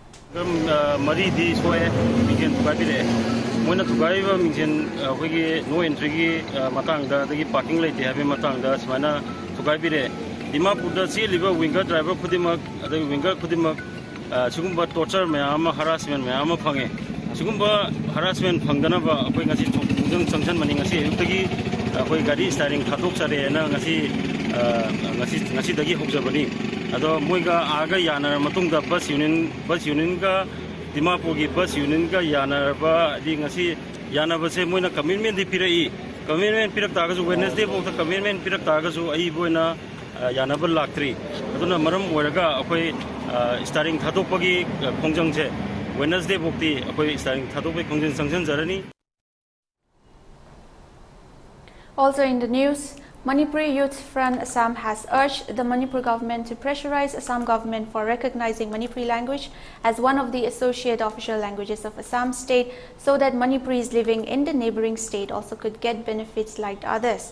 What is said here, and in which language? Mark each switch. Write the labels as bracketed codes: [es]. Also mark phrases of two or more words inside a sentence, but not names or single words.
[mni] Mari di soe mingin tukabire moina tukaiba mingin hoigi [en] no entry [mni] gi matang da gi parking late habe matang da smana tukabire Dimapur da si liba [en] winger driver [mni] khudimak ada winger khudimak sugumba torture me ama harassment me ama phange sugumba harassment phangdana ba akoi ngasi jung sanction mani ngasi ayuktagi akoi gari starting khatok sare na ngasi dagi hobjabani ado moiga aga yana matungda [en] bus union [mni] ga Dimapur gi [en] bus union [mni] ga yana ba di ngasi yana ba se moina commitment di pirai commitment pirak ta ga su Wednesday bo ta commitment pirak ta ga su ai boina yana ba laktri aduna maram oiraga akoi starting khatok pagi khongjang che Wednesday bo ti akoi starting khatok pe khongjang sanction jarani. [en] Also in the news, Manipuri Youth Front Assam has urged the Manipur government to pressurize Assam government for recognizing Manipuri language as one of the associate official languages of Assam state so that Manipuris living in the neighboring state also could get benefits like others.